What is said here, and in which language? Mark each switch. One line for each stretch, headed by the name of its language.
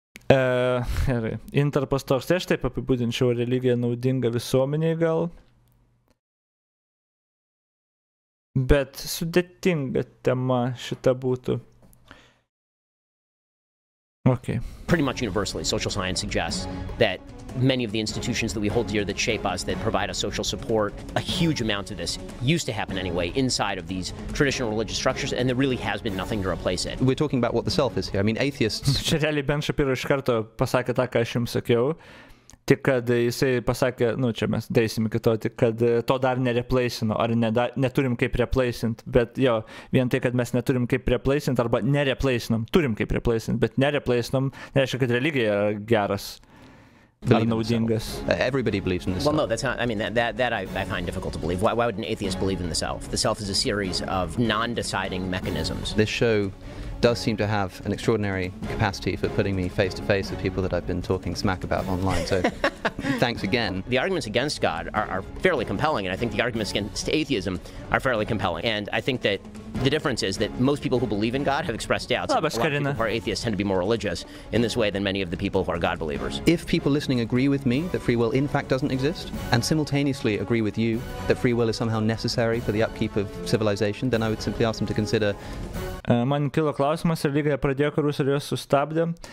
Lithuanian: Gerai, intarpas toks, tai aš taip apibūdinčiau, religija naudinga visuomeniai gal. Bet sudėtinga tema šita būtų.
English: Pretty much universally, social science suggests that many of the institutions that we hold dear that shape us, that provide us social support, a huge amount of this used to happen anyway inside of these traditional religious structures, and there really has been nothing to replace it. We're talking about what the self is here. I mean, atheists...
Lithuanian: Čia realiai Ben Shapiro iš karto pasakė tą, ką aš jums sakiau, tik kad jisai pasakė, nu čia mes deisim iki to, tik kad to dar nereplaisino, ar neturim kaip replaisint, bet jo, vien tai, kad mes neturim kaip replaisint, arba nereplaisinom, turim kaip replaisint, bet nereplaisinom, nereiškia, kad religija yra geras.
English: Everybody believes in the self. Well, no, that's not. I mean, that I find difficult to believe. Why would an atheist believe in the self? The self is a series of non-deciding mechanisms. This show does seem to have an extraordinary capacity for putting me face to face with people that I've been talking smack about online. So, thanks again. The arguments against God are fairly compelling, and I think the arguments against atheism are fairly compelling. And I think that the difference is that most people who believe in God have expressed doubts. A lot of people who are atheists tend to be more religious in this way than many of the people who are God believers. If people listening agree with me that free will in fact doesn't exist, and simultaneously agree with you that free will is somehow necessary for the upkeep of civilization, then I would simply ask them to consider...
Lithuanian: Man kilo klausimas, religija pradėjo karus ir juos sustabdė.